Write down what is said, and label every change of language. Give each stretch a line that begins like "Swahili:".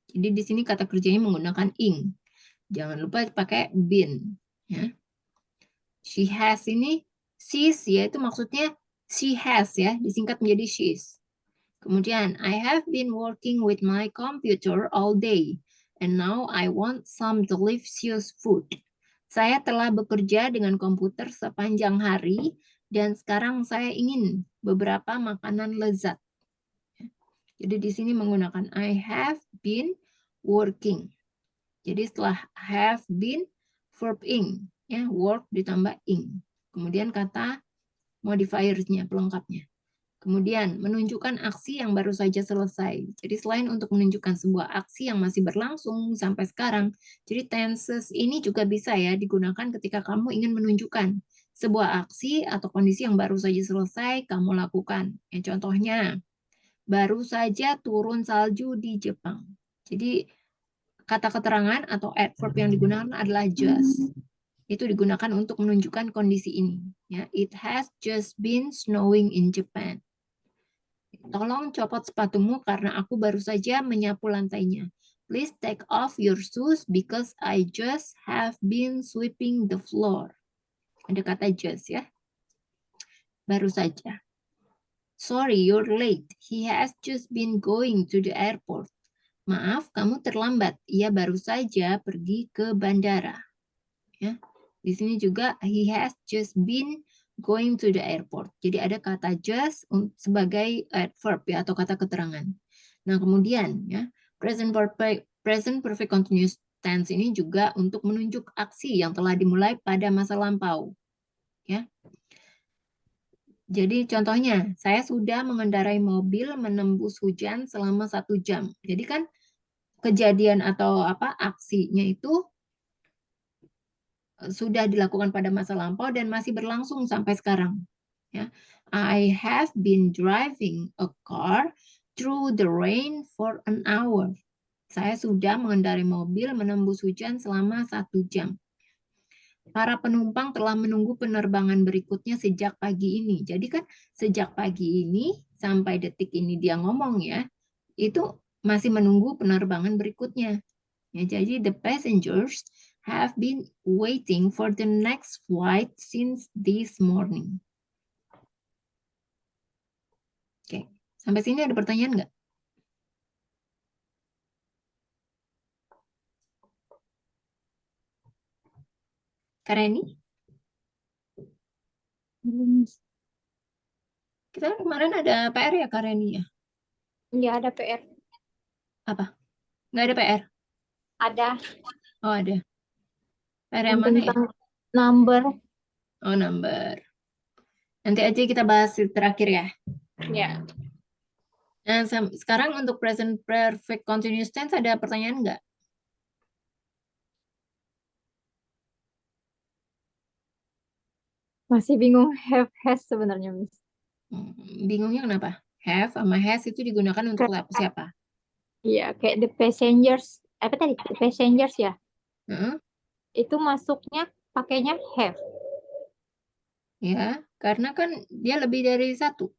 Indonesian: Jadi di sini kata kerjanya menggunakan ing. Jangan lupa pakai been ya.
English: She has
Indonesian: ini she's ya itu maksudnya she has ya, disingkat menjadi she's.
English: Kemudian I have been working with my computer all day and now I want some delicious food.
Indonesian: Saya telah bekerja dengan komputer sepanjang hari dan sekarang saya ingin beberapa makanan lezat. Jadi di sini menggunakan
English: I have been working.
Indonesian: Jadi setelah have been, verb ing, ya, work ditambah ing. Kemudian kata modifiersnya, pelengkapnya. Kemudian menunjukkan aksi yang baru saja selesai. Jadi selain untuk menunjukkan sebuah aksi yang masih berlangsung sampai sekarang, jadi tenses ini juga bisa ya digunakan ketika kamu ingin menunjukkan sebuah aksi atau kondisi yang baru saja selesai kamu lakukan. Ya, contohnya, baru saja turun salju di Jepang. Jadi kata keterangan atau adverb yang digunakan adalah just. Itu digunakan untuk menunjukkan kondisi ini.
English: Ya, it has just been snowing in Japan.
Indonesian: Tolong copot sepatumu karena aku baru saja menyapu lantainya.
English: Please take off your shoes because I just have been sweeping the floor.
Indonesian: Ada kata just ya. Baru saja.
English: Sorry, you're late. He has just been going to the airport.
Indonesian: Maaf, kamu terlambat. Ia baru saja pergi ke bandara. Ya. Di sini juga
English: he has just been going to the airport.
Indonesian: Jadi ada kata just sebagai adverb ya atau kata keterangan. Nah, kemudian ya, present perfect continuous tense ini juga untuk menunjuk aksi yang telah dimulai pada masa lampau. Ya. Jadi contohnya, saya sudah mengendarai mobil menembus hujan selama 1 jam. Jadi kan kejadian atau apa aksinya itu sudah dilakukan pada masa lampau dan masih berlangsung sampai sekarang. Ya.
English: I have been driving a car through the rain for an hour.
Indonesian: Saya sudah mengendarai mobil menembus hujan selama 1 jam. Para penumpang telah menunggu penerbangan berikutnya sejak pagi ini. Jadi kan sejak pagi ini sampai detik ini dia ngomong ya, itu masih menunggu penerbangan berikutnya. Ya, jadi
English: the passengers have been waiting for the next flight since this morning.
Indonesian: Oke, sampai sini ada pertanyaan nggak? Kareni? Kita kemarin ada PR ya Kareni ya? Ya, ada PR. Apa? Nggak ada PR? Ada Oh ada. PR yang yang mana ya? tentang Number. Oh, number. Nanti aja kita bahas terakhir ya. Ya. Nah, sekarang untuk present perfect continuous tense ada pertanyaan nggak? Masih bingung have has sebenarnya, Miss. Bingungnya kenapa? Have sama has itu digunakan untuk siapa? Iya, kayak the passengers. Apa tadi? The passengers ya. Heeh. Itu masuknya pakainya have. Ya, karena kan dia lebih dari satu.